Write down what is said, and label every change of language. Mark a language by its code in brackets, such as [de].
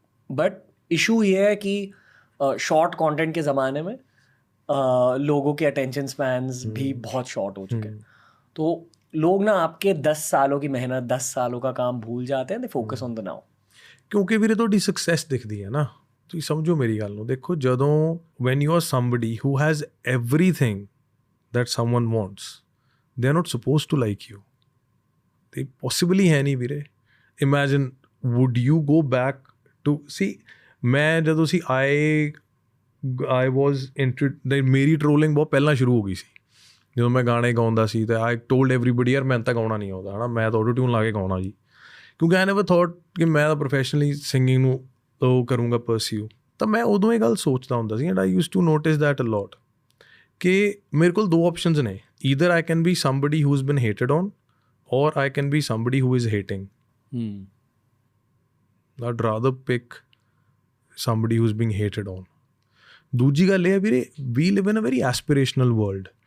[hi] But issue ये है कि शॉर्ट कंटेंट के ज़माने में लोगों के अटेंशन स्पैन्स भी बहुत शॉर्ट हो चुके हैं. तो लोग ना आपके 10 सालों की मेहनत, 10 सालों का काम भूल जाते हैं. [en] They focus on the now. [pa] ਕਿਉਂਕਿ ਵੀਰੇ ਤੁਹਾਡੀ ਸਕਸੈਸ ਦਿਖਦੀ ਹੈ ਨਾ. ਤੁਸੀਂ ਸਮਝੋ ਮੇਰੀ ਗੱਲ ਨੂੰ. ਦੇਖੋ ਜਦੋਂ [en] When you are somebody who has everything that someone wants, they are not supposed to like you. ਤੇ possibly [pa] ਹੈ ਨਹੀਂ ਵੀਰੇ. [en] Imagine would you go back to see. [pa] ਮੈਂ ਜਦੋਂ ਸੀ [en] I was [pa] ਮੇਰੀ ਟਰੋਲਿੰਗ ਬਹੁਤ ਪਹਿਲਾਂ ਸ਼ੁਰੂ ਹੋ ਗਈ ਸੀ. ਜਦੋਂ ਮੈਂ ਗਾਣੇ ਗਾਉਂਦਾ ਸੀ ਤਾਂ [en] I told everybody [pa] ਯਾਰ ਮੈਨੂੰ ਤਾਂ ਗਾਉਣਾ ਨਹੀਂ ਆਉਂਦਾ ਹੈ ਨਾ, ਮੈਂ ਤਾਂ ਆਟੋ ਟਿਊਨ ਲਾ ਕੇ ਗਾਉਣਾ ਜੀ. ਕਿਉਂਕਿ [en] I never thought [pa] ਕਿ ਮੈਂ ਤਾਂ ਪ੍ਰੋਫੈਸ਼ਨਲੀ ਸਿੰਗਿੰਗ ਨੂੰ ਉਹ ਕਰੂੰਗਾ ਪਰਸਿਊ. ਤਾਂ ਮੈਂ ਉਦੋਂ ਇਹ ਗੱਲ ਸੋਚਦਾ ਹੁੰਦਾ ਸੀ. [en] and I use to notice that a lot [pa] ਕਿ ਮੇਰੇ ਕੋਲ 2 ਆਪਸ਼ਨਸ ਨੇ. [en] Either I can be somebody who is being hated on, or I can be somebody who is hating. I'd rather pick somebody who's being hated on. [pa] दूसरी गल है ਵੀਰੇ, [en] we live in a very aspirational world.